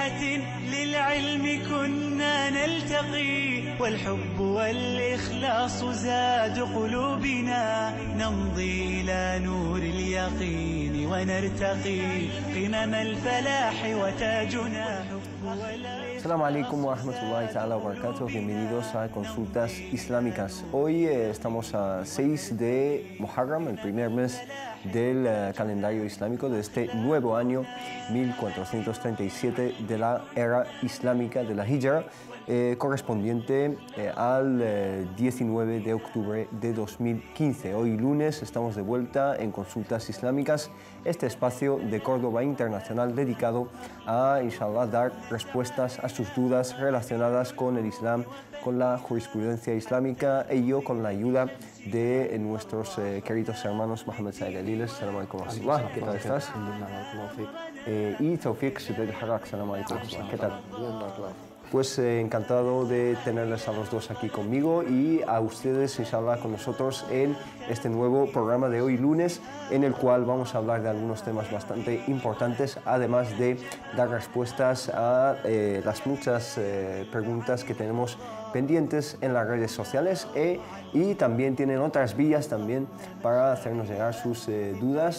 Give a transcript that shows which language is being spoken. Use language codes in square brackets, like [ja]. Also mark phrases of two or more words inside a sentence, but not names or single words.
[ar] بيت للعلم كنا نلتقي، والحب والإخلاص زاد قلوبنا، نمضي إلى نور اليقين ونرتقي قمم الفلاح وتاجنا حب والإخلاص. السلام عليكم ورحمة الله تعالى وبركاته. [es] Bienvenidos a Consultas Islámicas. Hoy estamos a 6 de Muharram, el primer mes del calendario islámico de este nuevo año 1437 de la era islámica de la Hijra, correspondiente al 19 de octubre de 2015. Hoy lunes estamos de vuelta en Consultas Islámicas, este espacio de Córdoba Internacional dedicado a, inshallah, dar respuestas a sus dudas relacionadas con el Islam, con la jurisprudencia islámica, ello con la ayuda de nuestros queridos hermanos Mohamed Said Aliles. [ar] السلام عليكم ورحمة الله. [es] ¿Qué tal estás? Y Tawfiq Sudel Harak. [ar] السلام عليكم. [es] ¿Qué tal? Pues encantado de tenerles a los dos aquí conmigo y a ustedes, inshallah, con nosotros en este nuevo programa de hoy lunes, en el cual vamos a hablar de algunos temas bastante importantes, además de dar respuestas a las muchas preguntas que tenemos pendientes en las redes sociales y también tienen otras vías también para hacernos llegar sus dudas.